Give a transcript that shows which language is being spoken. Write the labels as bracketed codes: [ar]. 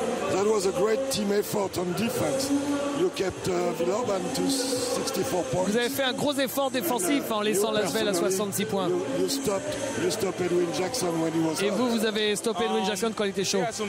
[en] That was a great team effort on defense. You kept Villeurbanne to 64 points. [fr] Vous avez fait un gros effort défensif en laissant Lasvel à 66 points. [en] You stopped Edwin Jackson when he was [fr] Et vous avez stoppé Edwin Jackson quand il était chaud.